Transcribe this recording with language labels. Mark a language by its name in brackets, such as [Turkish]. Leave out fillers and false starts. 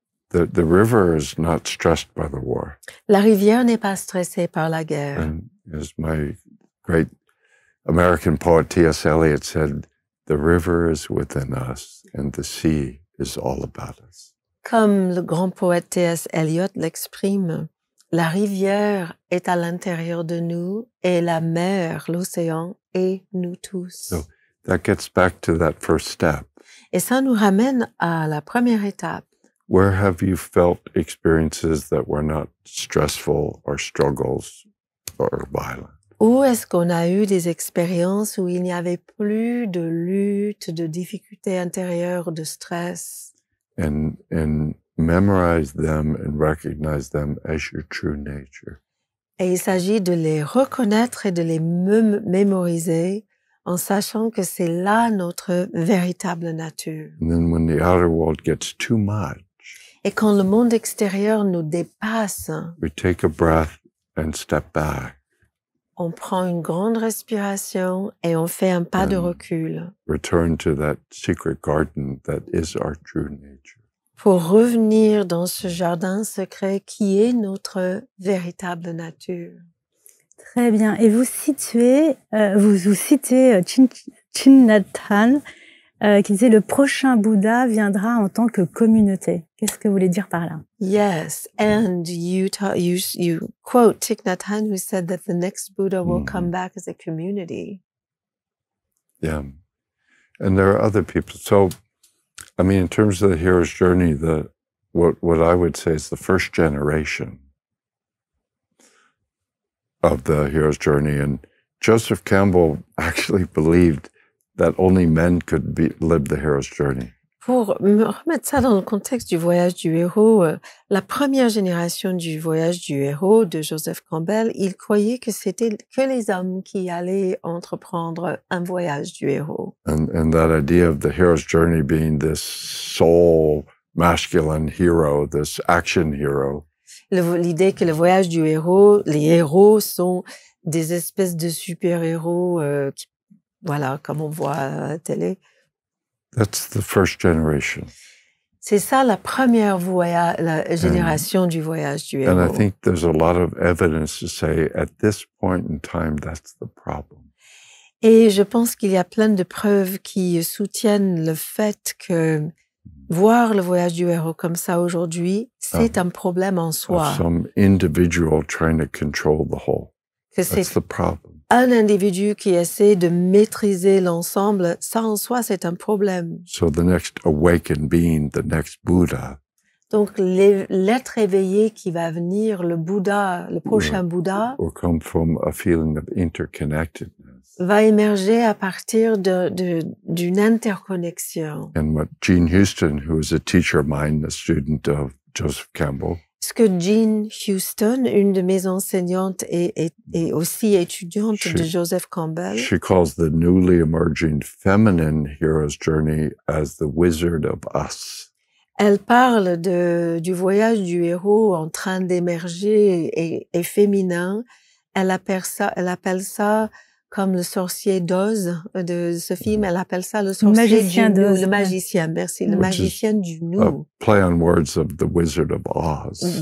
[English] The river is not stressed by the war. [French] La rivière n'est pas stressée par la guerre. [English] And as my great American poet T.S. Eliot said, the river is within us and the sea is all about us. [French] Comme le grand poète T.S. Eliot l'exprime, la rivière est à l'intérieur de nous et la mer, l'océan, est nous tous. [English] So that gets back to that first step. [French] Et ça nous ramène à la première étape. [English] Where have you felt experiences that were not stressful or struggles or violent? [French] Où est-ce qu'on a eu des expériences où il n'y avait plus de lutte, de difficultés intérieures, de stress? [English] And memorize them and recognize them as your true nature. [French] Et il s'agit de les reconnaître et de les mémoriser en sachant que c'est là notre véritable nature. [English] And then when the outer world gets too much, [French] Et quand le monde extérieur nous dépasse, [English] we take a breath and step back. [French] on prend une grande respiration et on fait un pas de recul. [English] Return to that secret garden that is our true nature. [French] Pour revenir dans ce jardin secret qui est notre véritable nature. Très bien. Et vous citez Thich Nhat Hanh qui disait le prochain Bouddha viendra en tant que communauté. Qu'est-ce que vous voulez dire par là? [English] Yes, and you quote Thich Nhat Hanh who said that the next Buddha will come back as a community. Yeah. And there are other people. So, I mean, in terms of the hero's journey, what I would say is the first generation of the hero's journey. And Joseph Campbell actually believed that only men could live the hero's journey. [French] Pour me remettre ça dans le contexte du voyage du héros, la première génération du voyage du héros de Joseph Campbell, il croyait que c'était que les hommes qui allaient entreprendre un voyage du héros. [English] And that idea of the hero's journey being this sole masculine hero, this action hero. [French] L'idée que le voyage du héros, les héros sont des espèces de super-héros, voilà, comme on voit à la télé. [English] That's the first generation. [French] C'est ça la première génération du voyage du héros. [English] And I think there's a lot of evidence to say at this point in time, that's the problem. [French] Et je pense qu'il y a plein de preuves qui soutiennent le fait que voir le voyage du héros comme ça aujourd'hui, c'est un problème en soi. [English] Some individual trying to control the whole. [French] Que [English] that's the problem. [French] Un individu qui essaie de maîtriser l'ensemble, ça en soi, c'est un problème. [English] So the next awakened being, the next Buddha. [French] Donc, l'être éveillé qui va venir, le Bouddha, le prochain Bouddha, [English] will come from a feeling of interconnectedness. [French] Va émerger à partir d'une interconnexion. [English] And what Jean Houston, who was a teacher of mine, a student of Joseph Campbell, [French] Ce que Jean Houston, une de mes enseignantes et aussi étudiante de Joseph Campbell, [English] she calls the newly emerging feminine hero's journey as the Wizard of Us. [French] Elle parle du voyage du héros en train d'émerger et féminin. Elle appelle ça comme le sorcier d'Oz de ce film, elle appelle ça le sorcier du nous, le magicien, merci, le magicien du nous. [English] A play on words of the Wizard of Oz.